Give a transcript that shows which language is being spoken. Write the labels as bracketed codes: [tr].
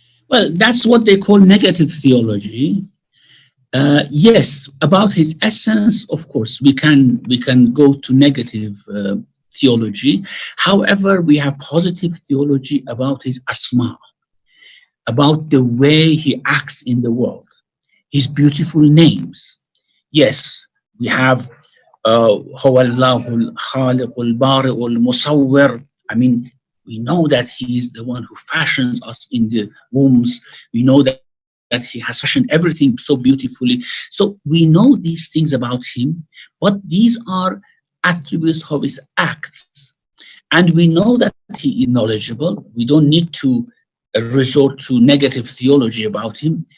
[en] well, that's what they call negative theology. Yes, about His essence, of course, we can go to negative theology. However, we have positive theology about His asma, about the way He acts in the world, His beautiful names. Yes, we have [ar] هو الله الخالق البارئ المصور. [en] I mean, we know that He is the one who fashions us in the wombs. We know that He has fashioned everything so beautifully. So we know these things about Him, but these are attributes of His acts. And we know that He is knowledgeable. We don't need to resort to negative theology about Him.